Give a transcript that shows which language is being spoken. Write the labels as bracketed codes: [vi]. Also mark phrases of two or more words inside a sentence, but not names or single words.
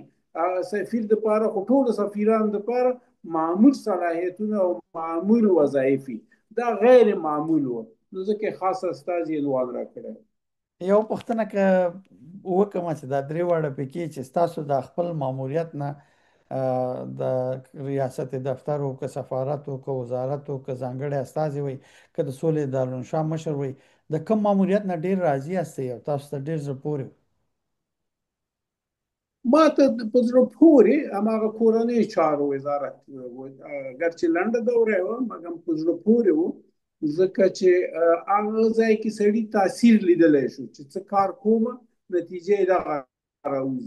[ps] سفیر دپاره خو ټولو سفیرانو دپاره معمول صلاحیتونه او معمول وظایف دا غیر معمول و، نو ځکه خاص استازی عنوان راکړی. یو پوښتنه که وکړم چې دا درې واړه پکې چې ستاسو د خپل ماموریت نه د ریاست دفتر و که سفارت و که وزارت و که ځانګړی استازی وي که د سولې دارالانشا مشر وي، د کوم ماموریت نه ډېر راضي یاستئ او تاسو ته ډېر زړه پورې؟ ما ته په زړه پورې هماغه کورنۍ چارو وزارت و، اګرچې لنډه دوره وه مګر په زړه پورې و، ځکه چې هغه ځای کې سړي تاثیر لیدلی شو چې څه کار کومه نتیجه یې دغه راوځي.